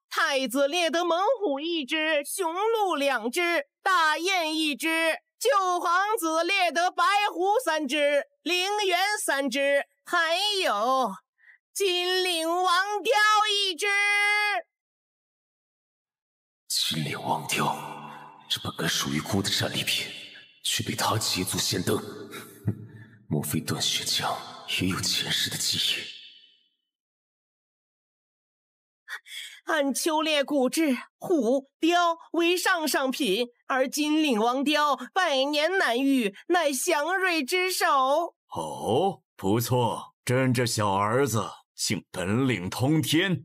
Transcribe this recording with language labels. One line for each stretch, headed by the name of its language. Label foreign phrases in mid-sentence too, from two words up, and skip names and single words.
Chinese: 太子猎得猛虎1只，雄鹿2只，大雁1只，旧皇子猎得白狐3只，陵猿3只，還有金领王雕1只。金领王雕，這本該屬於孤的戰利品，卻被他捷足先登。莫非段雪江也有前世的記憶？按秋獵古制，虎、雕為上上品，而金領王雕百年難遇，乃祥瑞之首。哦，不錯，朕這小兒子竟本領通天，